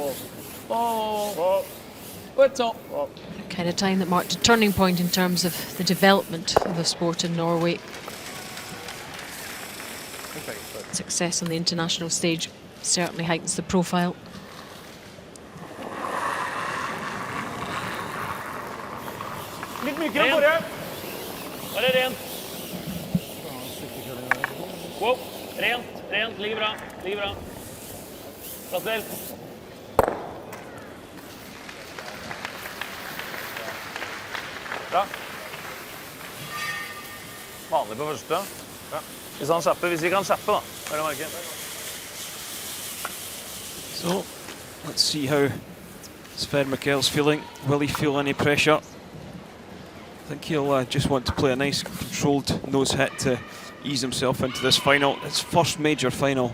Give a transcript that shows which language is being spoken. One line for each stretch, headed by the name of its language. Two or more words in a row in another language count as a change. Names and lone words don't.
English: The kind of time that marked a turning point in terms of the development of the sport in Norway. Success on the international stage certainly heightens the profile.
Norwegian: Litt mykere, Kåre. Bare rent. Wow. Rent, rent. Ligger bra. Ligger bra. Plass vel. Bra. Vanlig på første. Ja. Hvis vi kan kjappe, da.
English: So, let's see how Sven Mikkel's feeling. Will he feel any pressure? I think he'll just want to play a nice controlled nose hit to ease himself into this final. His first major final.